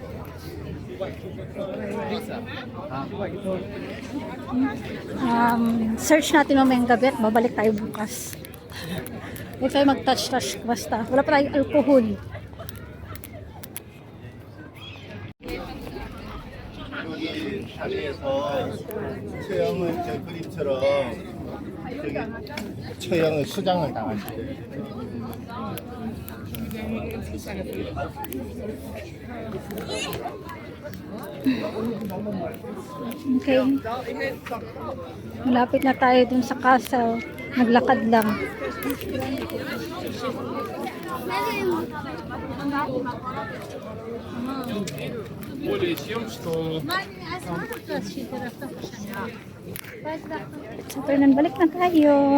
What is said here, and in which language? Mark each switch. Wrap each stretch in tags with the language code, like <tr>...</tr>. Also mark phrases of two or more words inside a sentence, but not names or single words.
<tl>Search natin mamayang gabi at babalik tayo bukas. Huwag tayo mag-touch-touch basta. Wala pa tayong alcohol.</tl> <ko>자리에서 처형은 저 그림처럼 저기 처형은 수장을 당하실 때</ko> <tl>Okay. Malapit na tayo dun sa castle. Naglakad lang. So, Fernan, balik na tayo.</tl>